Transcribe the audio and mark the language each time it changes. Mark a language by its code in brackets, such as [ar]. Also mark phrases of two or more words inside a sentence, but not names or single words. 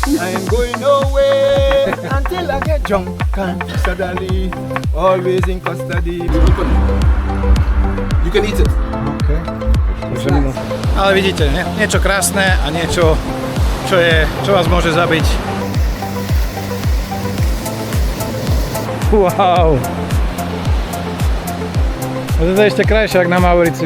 [en] I ain't going nowhere until I get drunk and suddenly always in custody. You can eat it. Okay. [sk] Ale vidíte, niečo krásne a niečo, čo vás môže zabiť. [en] Wow. [sk] A to je ešte krajšie ako na Mauriciu.